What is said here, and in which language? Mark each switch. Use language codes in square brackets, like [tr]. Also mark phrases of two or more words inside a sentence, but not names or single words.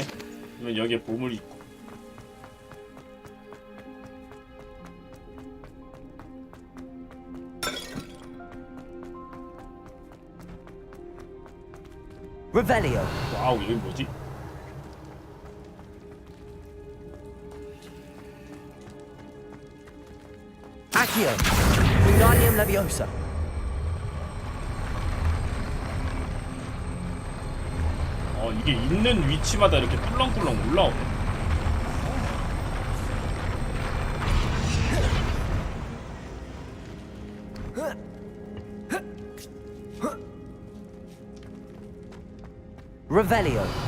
[ko] 그러면 여기에 보물이 있고. Revelio. 와우, 여기 뭐지? Accio. Wingardium Leviosa. 이게 있는 위치마다 이렇게 꿀렁꿀렁 올라오네. Revelio.